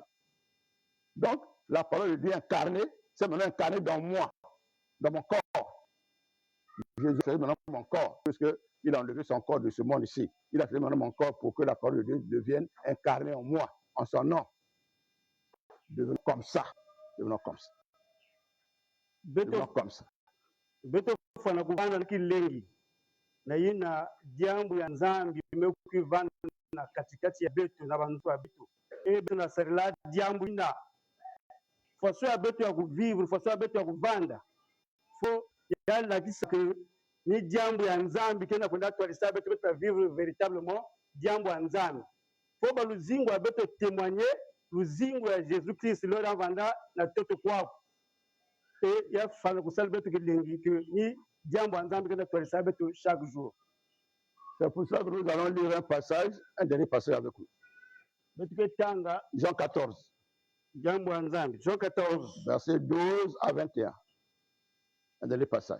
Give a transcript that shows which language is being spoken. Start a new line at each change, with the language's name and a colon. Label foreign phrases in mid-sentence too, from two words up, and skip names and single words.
French: Donc, la parole de Dieu incarnée, c'est maintenant incarné dans moi, dans mon corps. Jésus fait maintenant mon corps, puisqu'il a enlevé son corps de ce monde ici. Il a fait maintenant mon corps pour que la parole de Dieu devienne incarnée en moi, en son nom. Devenons comme ça. Devenons comme ça. Devenons comme ça.
Kituba (Democratic Republic of Congo): Beto fana kuvana kilengi na yina jambo ya nzambi imekuvana na katikati ya betu na bantu ya betu betu na sarila jambo ina façon ya betu ya kuvivre façon ya betu ya kuvanda fo yalla kisa que ni jambo ya nzambi kena kwenda twalisa betu betu
French: vivre véritablement
Kituba (Democratic Republic of Congo): jambo ya nzambi fo ba luzingo ya betu témoigner luzingo ya Jésus Christ lo vanda na toto kwako.
French: Et il faut que ça chaque jour. C'est pour ça que nous allons lire un passage, un dernier passage avec vous. Jean 14. Jean 14. Versets 12 à 21. Un dernier passage.